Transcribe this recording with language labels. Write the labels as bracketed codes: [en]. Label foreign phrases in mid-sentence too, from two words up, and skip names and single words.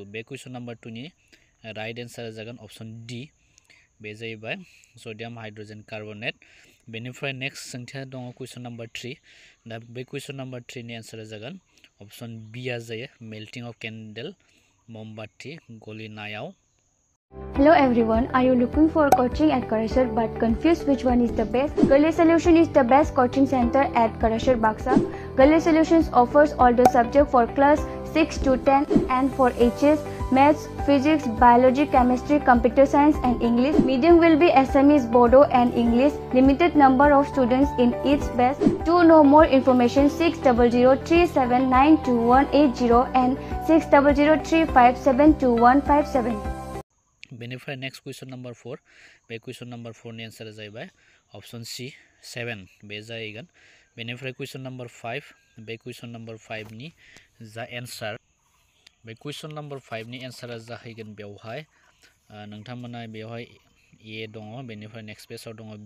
[brx] बे [en] question number [brx] 2नि राइट एन्सारा जागोन अप्सन D। बे जाहैबाय [en] sodium hydrogen carbonate. [brx] बेनिफ्राय नेक्स्ट सोंथिया दङ [en] question number [brx] 3। दा बे [en] question number [brx] 3नि एन्सारा जागोन अप्सन B आ जायो [en] melting of candle [brx] ममबाति गलिनायाव। [en] Hello everyone, are you looking for coaching at Karasur but confused which one is the best? Gully Solution is the best coaching center at Karasur Baksa. Gully Solutions offers all the subjects for class 6 to 10 and for HS, Maths, Physics, Biology, Chemistry, Computer Science and English. Medium will be Assamese, Bodo and English. Limited number of students in each batch. To know more information 6003792180 and 6003572157. [brx] बेनिफ्राय [en] next question number [brx] 4। बे [en] question number [brx] 4नि एन्सारा जाहैबाय अप्सन C 7 बे जाहैगोन। बेनिफ्राय [en] question number [brx] 5। बे [en] question number [brx] 5नि जा एन्सार बे [en] question number [brx] 5नि एन्सारा जाहैगोन बेवहाय नोंथांमोना बेवहाय A दङ, बेनिफ्राय [en] next page [brx] दङ B।